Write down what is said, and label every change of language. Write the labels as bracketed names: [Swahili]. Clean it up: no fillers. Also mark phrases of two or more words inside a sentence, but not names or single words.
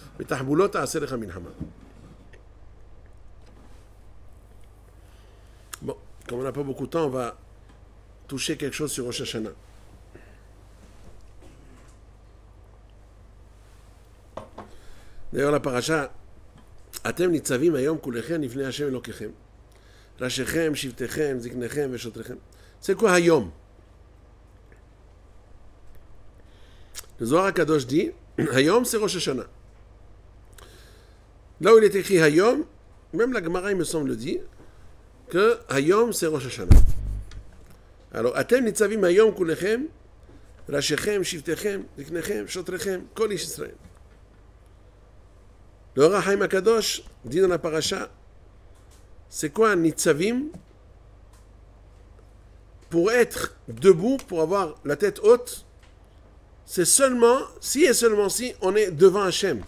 [French] Bon, comme on n'a pas beaucoup de temps, on va toucher quelque chose sur Rosh Hashanah. D'ailleurs, la paracha, [Hebrew] אתם נצבים היום כולכם לפני ה' אלוקיכם, ראשיכם, שבטיכם, זקניכם, ושוטריכם. [French] C'est quoi hayom? Le Zohar HaKadosh dit, hayom c'est Rosh Hashanah. Là où il est écrit hayom, même la Gemara, il me semble, dit que hayom c'est Rosh Hashanah. Alors, [Hebrew] אתם נצבים היום כולכם, ראשיכם, שבטיכם, זקניכם, ושוטריכם, כל איש ישראל. [French] Le Or HaChaim HaKadosh dit dans la paracha, c'est quoi un nitzavim? Pour être debout, pour avoir la tête haute, c'est seulement, si et seulement si, on est devant Hachem.